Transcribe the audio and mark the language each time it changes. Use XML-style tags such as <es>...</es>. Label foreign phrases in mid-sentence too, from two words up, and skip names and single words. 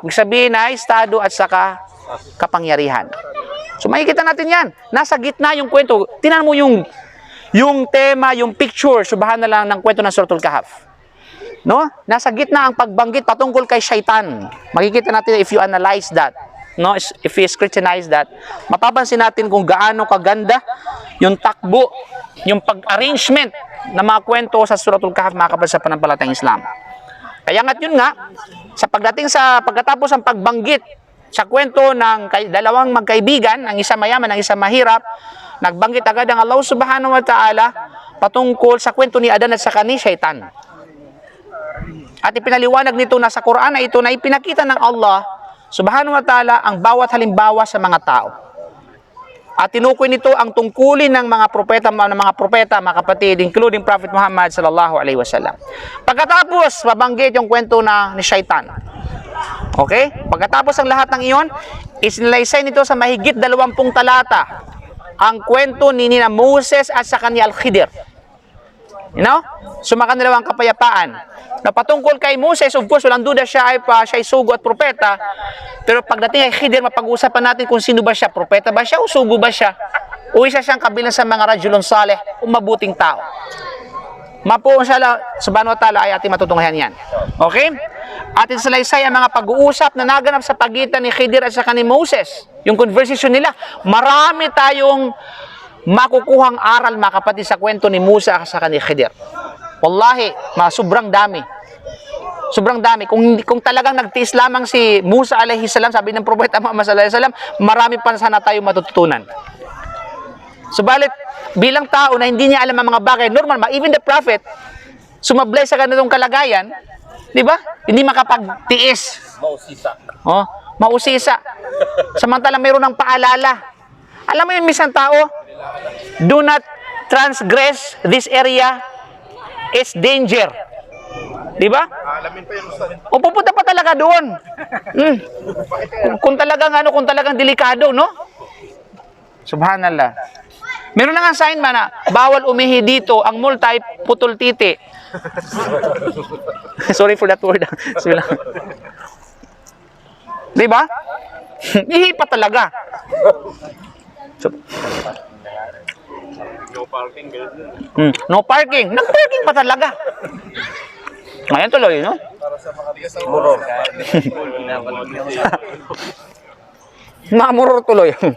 <tl>Ibig sabihin ay estado at saka kapangyarihan. So makikita natin yan. Nasa gitna yung kwento. Tingnan mo yung tema, yung picture, subahan na lang ng kwento ng Suratul Kahf. No? Nasa gitna ang pagbanggit patungkol kay Shaitan. Makikita natin</tl> <en>if you analyze that. No, if you scrutinize that,</en> <tl>mapapansin natin kung gaano kaganda yung takbo, yung pag-arrangement ng mga kwento sa Suratul Kahf, mga kapatid sa panampalatayang Islam. Kaya nga't yun nga, pagkatapos ang pagbanggit sa kwento ng dalawang magkaibigan, ang isa mayaman, ang isa mahirap, nagbanggit agad ang Allah</tl> <ar>Subhanahu wa Ta'ala</ar> <tl>patungkol sa kwento ni Adan at saka ni Shaitan. At ipinaliwanag nito na sa Quran na ito na ipinakita ng Allah</tl> <ar>Subhanahu wa Ta'ala</ar> <tl>ang bawat halimbawa sa mga tao. At tinukoy nito ang tungkulin ng mga propeta, mga kapatid,</tl> <ar>including Prophet Muhammad sallallahu alaihi wasallam.</ar> <tl>Pagkatapos, mabanggit yung kwento ni Shaitan. Okay? Pagkatapos ang lahat ng iyon, isinilaysay nito sa mahigit 20 talata ang kwento ni Moses at sa kanya Al-Khidir.</tl> <en>You know?</en> <tl>Sumakanilawang kapayapaan. Na patungkol kay Moses,</tl> <en>of course,</en> <tl>walang duda siya ay sugo at propeta. Pero pagdating kay Khidir, mapag-uusapan natin kung sino ba siya. Propeta ba siya o sugo ba siya? O isa siyang kabilang sa mga</tl> <ar>rajulun saleh</ar> <tl>o mabuting tao. Mapuon siya,</tl> <ar>subhanahu wa ta'ala,</ar> <tl>ay ating matutunghayan yan. Okay? At isalaysay ang mga pag-uusap na naganap sa pagitan ni Khidir at saka ni Moses. Yung conversation nila. Marami tayong makukuhang aral, mga kapatid, sa kwento ni Musa at saka ni Khidir. Wallahi, sobrang dami. Sobrang dami. Kung talagang nagtiis lamang si Musa</tl> <ar>alaihi salam,</ar> <tl>sabi ng Propeta Muhammad</tl> <ar>sallallahu alaihi wasallam,</ar> <tl>marami pa sana tayong matututunan. Subalit, bilang tao na hindi niya alam ang mga bagay,</tl> <en>normal, even the prophet,</en> <tl>sumablay sa ganitong kalagayan, di ba? Hindi makapagtiis. Mausisa. Samantalang mayroon ng paalala. Alam mo yung misang tao,</tl> <en>do not transgress this area, it's danger.</en> <tl>Di ba? Alamin pa yung ustad. O pupunta pa talaga doon. Kung talagang delikado, no? Subhanallah. Meron na nga sign ba na bawal umihi dito ang multi putol titi</tl> <en>Sorry for that word.</en> <tl>Sila. Di ba? Ihi pa talaga.</tl> <en>So, no parking.</en> <tl>Nag-parking pa talaga. Ngayon tuloy, no? Namuror tuloy.</tl>